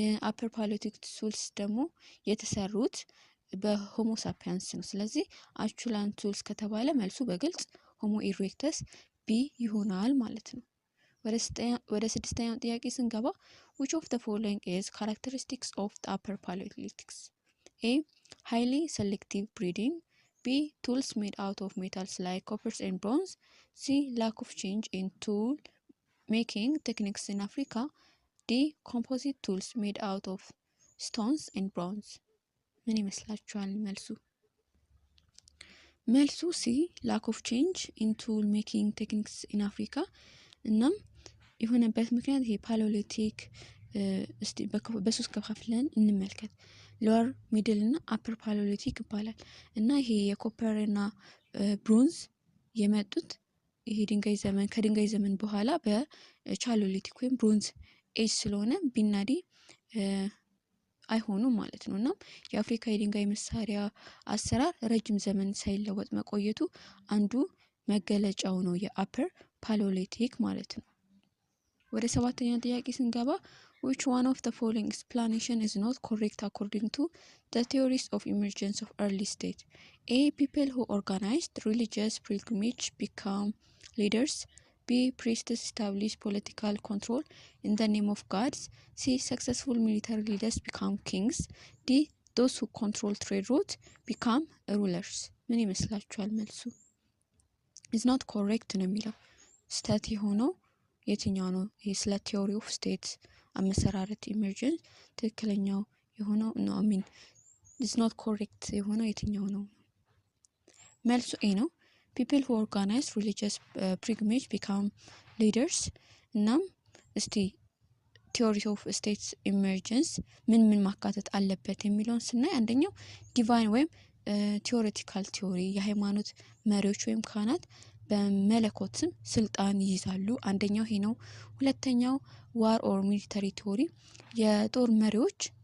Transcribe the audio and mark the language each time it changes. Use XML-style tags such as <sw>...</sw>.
<am>አፐር ፓሊዮሊቲክ ቱልስ ደግሞ የተሰሩት በሆሞ ሳፒያንስ ነው። ስለዚህ አቹሊያን ቱልስ ከተባለ መልሱ በግልጽ ሆሞ ኢሬክተስ ቢ ይሆናል ማለት ነው። ወደ ስድስተኛው ጥያቄ ስንገባ</am> <en>which of the following is characteristics of the upper paleolithics? A. highly selective breeding, B. tools made out of metals like copper and bronze, C. lack of change in tool making techniques in Africa, D. composite tools made out of stones and bronze.</en> <am>ምን ይመስላችኋል መልሱ? መልሱ ሲ</am> <en>lack of change in tool making techniques in Africa።</en> <am>እናም የሆነበት ምክንያት ይሄ ፓሊዮሊቲክ እስቲ በሶስት ከፋፍለን እንመልከት። ሎወር ሚድል እና አፐር ፓሊዮሊቲክ ይባላል እና ይሄ የኮፐር እና ብሮንዝ የመጡት ይሄ ከድንጋይ ዘመን በኋላ በቻሊዮሊቲክ ወይም ብሮንዝ ኤጅ ስለሆነ ቢናዲ አይሆኑም ማለት ነው። እና የአፍሪካ የድንጋይ መሳሪያ አሰራር ረጅም ዘመን ሳይለወጥ መቆየቱ አንዱ መገለጫው ነው የአፐር ፓሊዮሊቲክ ማለት ነው። ወደ ሰባተኛው ጥያቄ ስንገባ</am> <en>which one of the following explanation is not correct according to the theories of emergence of early state? A. people who organized religious pilgrimage become leaders, B. priests establish political control in the name of gods, C. successful military leaders become kings, D. those who control trade routes become rulers.</en> <am>ምን ይመስላችኋል መልሱ?</am> <en>is not correct</en> <am>ነው የሚለው ስህተት የሆነው የትኛው ነው? ይሄ ስለ ቲዮሪ ኦፍ ስቴት አመሰራረት ኢመርጀንስ ትክክለኛው የሆነው ነው</am> <en>is not correct</en> <am>የሆነው የትኛው ነው? መልሱ ኤ ነው።</am> <en>people who organize religious pilgrimage become leaders።</en> <am>እናም እስቲ ቲዮሪ ኦፍ ስቴት ኢመርጀንስ ምን ማካተት አለበት የሚለውን ስናይ አንደኛው ዲቫይን ወይም ቲዮሬቲካል ቲዮሪ የሃይማኖት መሪዎች ወይም ካህናት በመለኮት ስልጣን ይይዛሉ። አንደኛው ይሄ ነው። ሁለተኛው ዋር ኦር ሚሊተሪ ቲዮሪ የጦር መሪዎች</am>